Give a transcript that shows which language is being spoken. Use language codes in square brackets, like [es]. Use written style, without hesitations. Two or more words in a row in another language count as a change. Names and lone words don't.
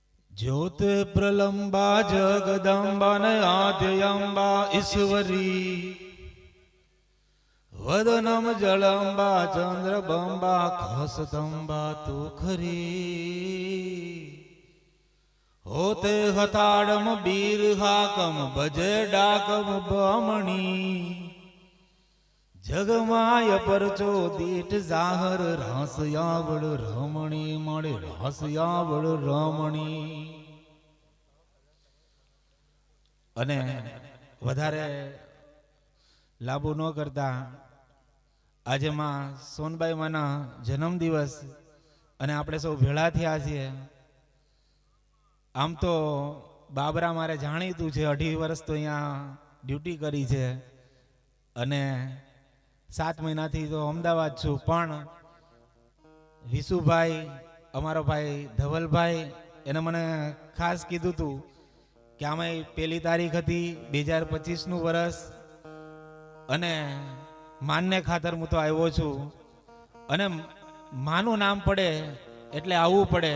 [gu] જ્યોત પ્રલંબા જગદંબા ન આદ્યંબા ઈશ્વરી વદનમ જલંબા ચંદ્રબંબા ખસતંબા તૂ ખરી હોતે હતાડમ બીર હાકમ બજે ડાકમ બમણી જગમાય પરચો દીઠ જાહર રાસયાવડ રમણી મળે રાસયાવડ રમણી मळे रासयावड़ रमणी અને વધારે લાંબુ ન કરતા આજ માં સોનબાઈ માના જન્મ દિવસ અને આપણે સૌ ભેળા થયા છીએ। આમ તો બાબરા મારે જાણીતું છે, 18 વર્ષ તો અહીંયા ડ્યૂટી કરી છે अने 7 મહિનાથી તો અમદાવાદ છું, પણ વિશુભાઈ અમારો ભાઈ ધવલભાઈ એને મને ખાસ કીધું હતું કે આમાં 1 તારીખ હતી 2025નું વર્ષ અને માનને ખાતર હું તો આવ્યો છું અને માનું નામ પડે એટલે આવવું પડે।